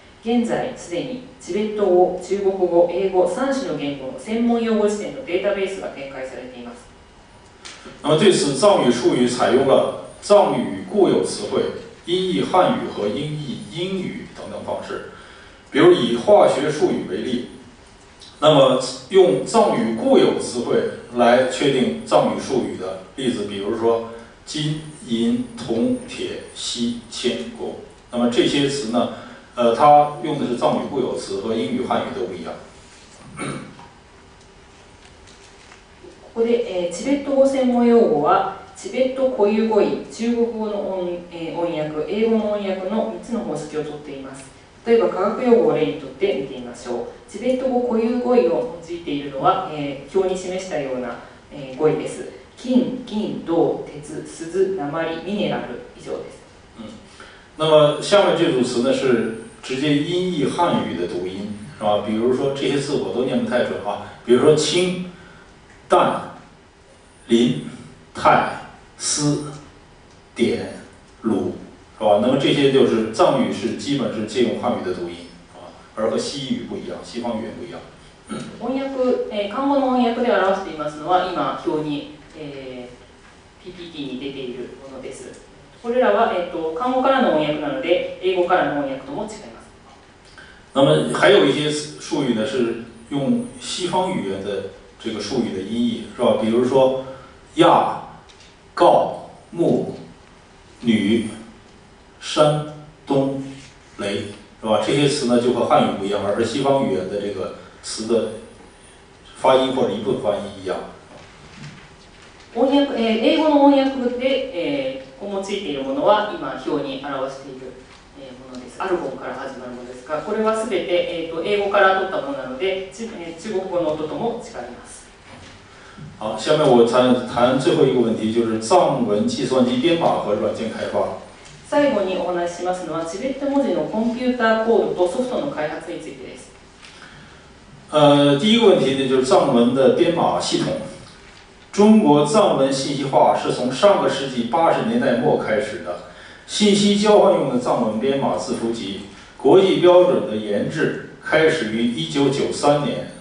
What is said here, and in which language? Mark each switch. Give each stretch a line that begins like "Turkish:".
Japanese: 現在すでにチベット語、中国語、英語3種の言語の専門用語辞典のデータベースが展開されています。
Chinese: 那么对此，藏语术语采用了藏语固有词汇、音译汉语和音译英语等等方式。比如以化学术语为例，那么用藏语固有词汇来确定藏语术语的例子，比如说金、银、铜、铁、锡、铅、汞。那么这些词呢，它用的是藏语固有词，和英语、汉语都不一样。
Japanese: ここで、チベット語専門用語はチベット固有語彙、中国語の音訳、英語の音訳の3つの方式をとっています。例えば科学用語を例にとって見てみましょう。チベット語固有語彙を用いているのは、表に示したような、語彙です。金、銀、銅、鉄、錫、鉛、ミネラル以上です。
Chinese: 那么下面这组词呢是直接音译汉语的读音，是吧？比如说这些字我都念不太准啊，比如说氢、氮、磷、钛、锶、碘、鲁，是吧？那么这些就是藏语是基本是借用汉语的读音啊，而和西语不一样，西方语言不一样。
Japanese: 翻訳、漢語の翻訳で表していますのは今表に、PPT に出ているものです。これらは、漢語からの翻訳なので英語からの翻訳とも違います。
Chinese: 那么还有一些术语呢是用西方语言的这个术语的音译，是吧？比如说亚、告、木、女、山、东、雷，是吧？这些词呢就和汉语不一样，而西方语言的这个词的发音或者一部分发音一样。
Japanese: 翻訳、英語の翻訳で、用いているものは今表に表している、ものです。アルゴンから始まるものですが、これはすべて、英語から取ったものなので、中国語の音とも違います。
Chinese: 好，下面我谈最后一个问题，就是藏文计算机编码和软件开发。
Japanese: 最後にお話ししますのは、チベット文字のコンピューターコードとソフトの開発についてです。
Chinese: 第一个问题呢，就是藏文的编码系统。中国藏文信息化是从上个世纪80年代末开始的，信息交换用的藏文编码字符集国际标准的研制开始于1993年。